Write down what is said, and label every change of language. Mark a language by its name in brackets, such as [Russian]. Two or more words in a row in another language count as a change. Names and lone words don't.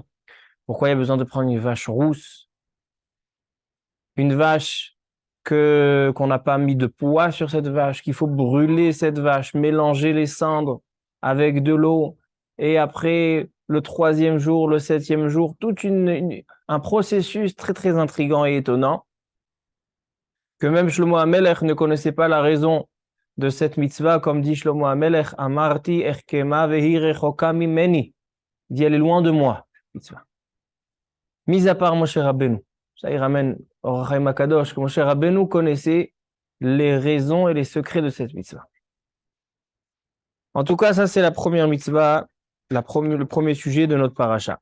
[French] Pourquoi il y a besoin de prendre une vache rousse? Une vache qu'on n'a pas mis de poids sur cette vache, qu'il faut brûler cette vache, mélanger les cendres avec de l'eau. Et après, le 3e jour, le 7e jour, tout un processus très très intriguant et étonnant, que même Shlomo HaMelech ne connaissait pas la raison de cette mitzvah, comme dit Shlomo HaMelech, [Hebrew] אמרתי אחכמה והיא רחוקה ממני. [French] Il dit, elle est loin de moi, mitzvah. Mis à part Moshe Rabbeinu. Ça, il ramène Or HaChaim HaKadosh, que Moshe Rabbeinu connaissait les raisons et les secrets de cette mitzvah. En tout cas, ça, c'est la première mitzvah, le premier sujet de notre paracha.